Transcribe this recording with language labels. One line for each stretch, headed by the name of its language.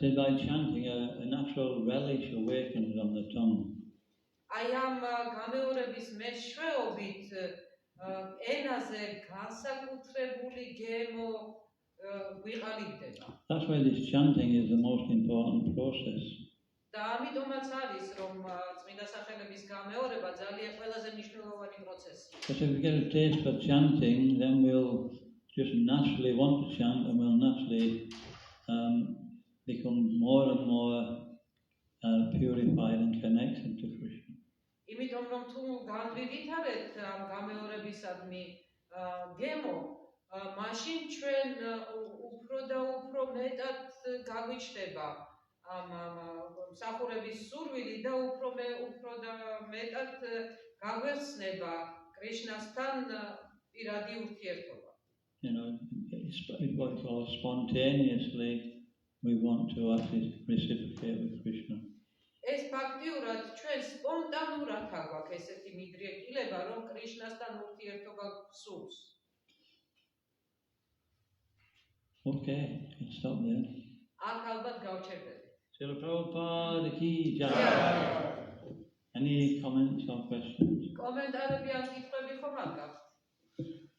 English: So by chanting, a natural relish awakens on the tongue.
Georgian: აი ამ გამეორების მეშვეობით ენაზე განსაკუთრებული გემო ვიყალიბდება.
English: That's why this chanting is the most important process.
Georgian: და ამიტომაც არის, რომ წმინდა სახელების გამეორება ძალიან ყველაზე მნიშვნელოვანი პროცესია.
English: Because if we get a taste for chanting, then we'll just naturally want to chant and we'll naturally become more and more purified and connected to Krishna.
Georgian: იმიტომ რომ თუ განვივითარებთ ამ გამეორებისადმი გემო, მაშინ ჩვენ უფრო და უფრო მეტად გაგვიჩნდება ამ მსახურების სურვილი და უფრო და მეტად გაგვეხსნება კრიშნასთან პირადი ურთიერთობა.
English: You know, it's what we call spontaneously we want to actually reciprocate with Krishna.
Georgian: ეს ფაქტიურად ჩვენ სპონტანურად აგვაქვს ესეთი მიდრეკილება, რომ კრიშნასთან ურთიერთობა გსურს.
English: Okay, let's stop there.
Georgian: აქ ალბათ გავჩერდები.
Hindi: Srila Prabhupada ki jai.
English: Any comments or questions?
Georgian: კომენტარები ან კითხვები ხომ არ გაქვთ?